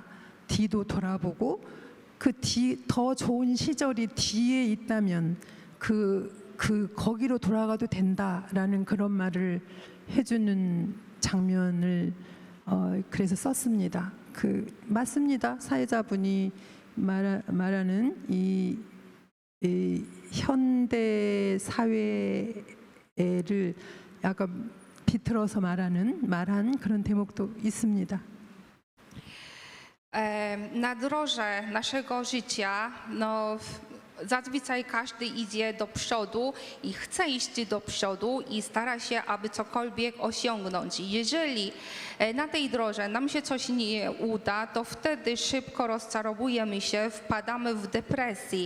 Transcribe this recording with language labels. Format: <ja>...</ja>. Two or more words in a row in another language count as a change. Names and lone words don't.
<ko>뒤도 돌아보고 더 좋은 시절이 뒤에 있다면 거기로 돌아가도 된다라는 그런 말을 해주는 장면을 그래서 썼습니다. 맞습니다. 사회자분이 말하는 이 현대 사회를 약간 비틀어서 말한 그런 대목도 있습니다.</ko> <pl>Na drodze naszego życia, zazwyczaj każdy idzie do przodu i chce iść do przodu i stara się, aby cokolwiek osiągnąć. Jeżeli na tej drodze nam się coś nie uda, to wtedy szybko rozczarowujemy się, wpadamy w depresję.</pl>